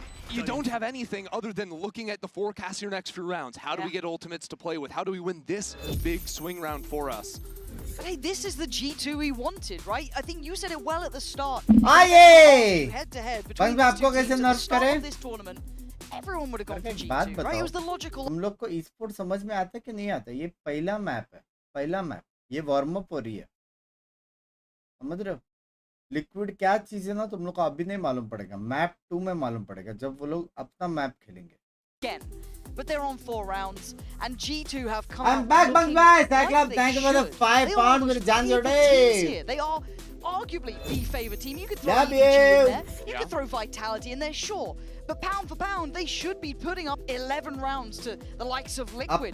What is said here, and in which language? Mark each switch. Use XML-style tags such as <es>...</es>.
<en>You don't have anything other than looking at the forecast your next few rounds. How do we get ultimates to play with? How do we win this big swing round for us? But hey, this is the G2 we wanted, right? I think you said it well at the start. Head-to-head between these two teams at the start of this tournament, everyone would have gone for G2, right? It was the logical.</en> <hi>तुम लोग को esports समझ में आता है कि नहीं आता? ये पहला मैप है, पहला मैप. ये वार्म अप हो रही है. समझ रहे हो? लिक्विड क्या चीज है ना, तुम लोग को अभी नहीं मालूम पड़ेगा. मैप 2 में मालूम पड़ेगा जब वो लोग अपना मैप खेलेंगे.</hi> <en>Again. But they're on 4 rounds, and G2 have come I'm back, Binks, bye! Thank you for the 5 pounds with Jan Jode. They are arguably the favorite team. You could throw EG in there, you could throw Vitality in there, sure. But pound for pound, they should be putting up 11 rounds to the likes of Liquid.</en>